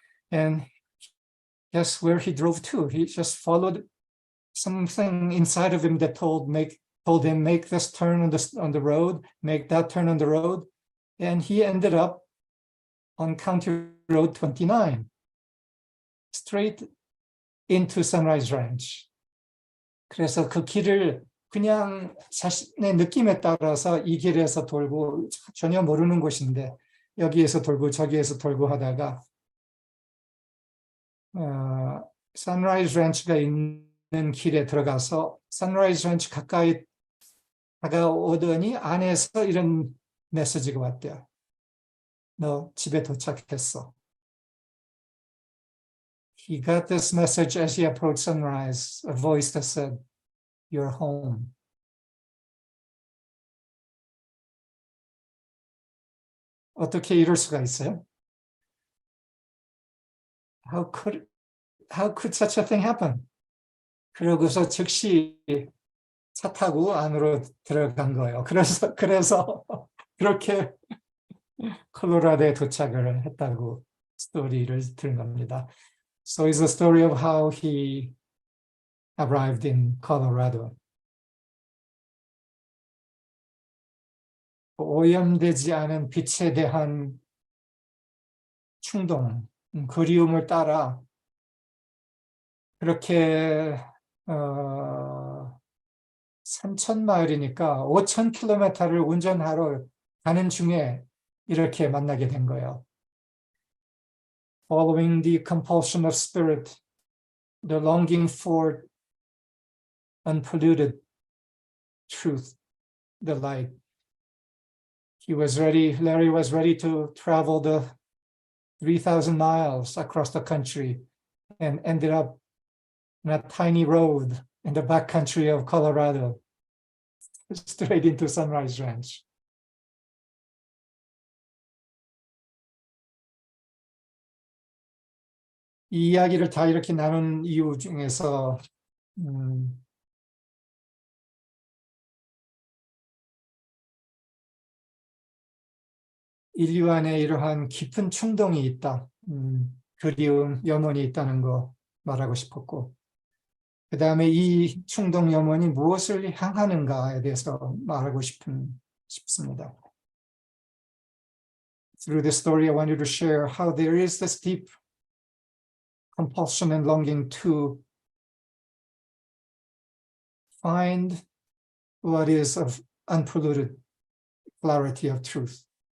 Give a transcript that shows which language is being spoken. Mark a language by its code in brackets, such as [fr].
[en] And guess where he drove to? He just followed something inside of him that told him make this turn on the road, make that turn on the road, and he ended up on County Road 29, straight into Sunrise Ranch. [ko] 그래서 그 길을 그냥 자신의 느낌에 따라서 이 길에서 돌고 전혀 모르는 곳인데 여기에서 돌고 저기에서 돌고 하다가 Sunrise Ranch가 있는 길에 들어가서 Sunrise Ranch 가까이 다가오더니 안에서 이런 메시지가 왔대요. 너 집에 도착했어. [en] He got this message as he approached Sunrise, a voice that said, "You're home." [ko] 어떻게 이럴 수가 있어요? [en] How could such a thing happen? [ko] 그러고서 즉시 차 타고 안으로 들어간 거예요. 그래서 그렇게 콜로라도에 도착을 했다고 스토리를 들은 겁니다. [en] So it's a story of how he arrived in Colorado. [ko] 오염되지 않은 빛에 대한 충동, 그리움을 따라 그렇게 3,000마일이니까 5,000km를 운전하러 가는 중에 이렇게 만나게 된 거예요. [en] Following the compulsion of spirit, the longing for unpolluted truth, the light. Larry was ready to travel the 3,000 miles across the country and ended up in a tiny road in the backcountry of Colorado, straight into Sunrise Ranch. [ko] 이 이야기를 다 이렇게 나눈 이유 중에서 인류 안에 이러한 깊은 충동이 있다, 그리움, 염원이 있다는 거 말하고 싶었고, 그 다음에 이 충동, 염원이 무엇을 향하는가에 대해서 말하고 싶습니다. [en] Through this story, I wanted to share how there is this deep compulsion and longing to find what is of unpolluted clarity of truth.